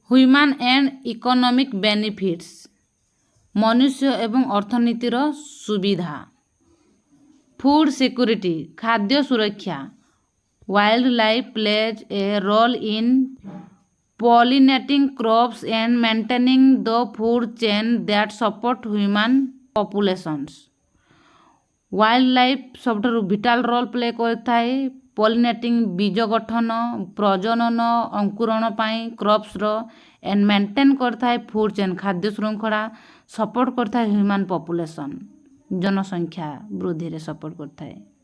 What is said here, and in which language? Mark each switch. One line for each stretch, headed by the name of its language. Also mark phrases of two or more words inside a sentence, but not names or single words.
English: human and economic benefits
Odia: ମନୁଷ୍ୟ ଏବଂ ଅର୍ଥନୀତିର ସୁବିଧା।
English: food security
Odia: ଖାଦ୍ୟ ସୁରକ୍ଷା।
English: wild life plays a role in pollinating crops and maintaining the food chain that support human populations। wild life
Odia: ସବୁଠାରୁ
English: vital role play
Odia: କରିଥାଏ ପଲିନେଟିଂ ବୀଜ ଗଠନ ପ୍ରଜନନ ଅଙ୍କୁରଣ ପାଇଁ
English: crops and maintain
Odia: କରିଥାଏ
English: food chain
Odia: ଖାଦ୍ୟ ଶୃଙ୍ଖଳା ସପୋର୍ଟ କରିଥାଏ
English: human population
Odia: ଜନସଂଖ୍ୟା ବୃଦ୍ଧିରେ ସପୋର୍ଟ କରିଥାଏ।